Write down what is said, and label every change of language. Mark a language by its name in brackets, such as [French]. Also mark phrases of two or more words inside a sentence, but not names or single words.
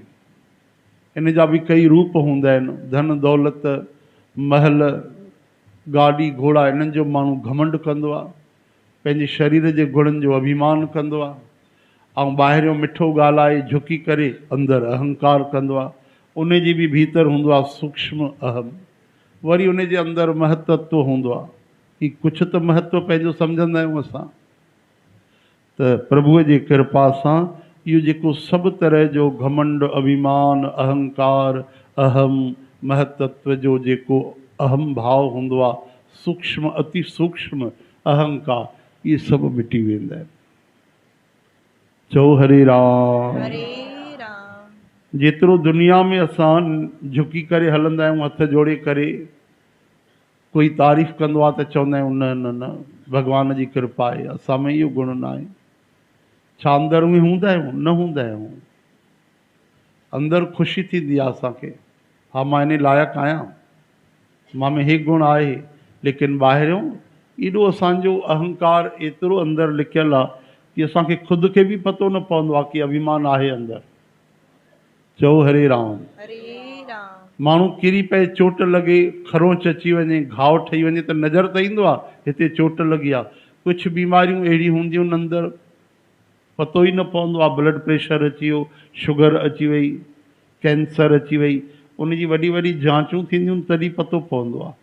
[Sindhi] इन जा बि कई रूप हूंदा आहिनि। धन दौलत, महल, गाॾी घोड़ा, इन्हनि जो माण्हू घमंड कंदो आहे, पंहिंजे शरीर जे गुणनि जो अभिमान कंदो आहे, ऐं ॿाहिरियों मिठो ॻाल्हाए झुकी करे अंदरि अहंकार कंदो आहे। उन जी बि भीतर हूंदो आहे सूक्ष्म अहम। वरी उन जे अंदरि महत्व हूंदो आहे कि कुझु त महत्व पंहिंजो सम्झंदा आहियूं असां। त प्रभुअ जी कृपा सां इहो जेको सभु तरह जो घमंड, अभिमान, अहंकार, अहम, महत्व जो जेको अहम भाव हूंदो आहे, सूक्ष्म अति सूक्ष्म अहंकार, इहे सभु मिटी वेंदा आहिनि। चओ हरे राम। हरे राम। जेतिरो दुनिया में असां झुकी करे हलंदा आहियूं, हथ जोड़े करे, कोई तारीफ़ कंदो आहे त चवंदा आहियूं न न न, भगवान जी कृपा आहे, असां में इहो गुण न आहे। छा अंदरि में हूंदा आहियूं? न हूंदा आहियूं। अंदरि ख़ुशी थींदी आहे असांखे, हा मां इन लाइक़ु आहियां, मां में हे गुण आहे। लेकिन ॿाहिरियों एॾो असांजो अहंकार एतिरो अंदरि लिकियलु आहे कि असांखे ख़ुदि खे बि पतो न पवंदो आहे कि अभिमान आहे अंदरि। चओ हरे राम। हरे राम। माण्हू किरी पए, चोट लॻे, खरोंच अची वञे, घाव ठही वञे त नज़र त ईंदो आहे हिते चोट लॻी आहे। कुझु बीमारियूं अहिड़ियूं हूंदियूं आहिनि अंदरि, पतो ई न पवंदो आहे। [English] blood pressure [Sindhi] अची वियो, शुगर अची वई, कैंसर अची वई, उन जी वॾी वॾी जांचूं थींदियूं तॾहिं पतो पवंदो आहे।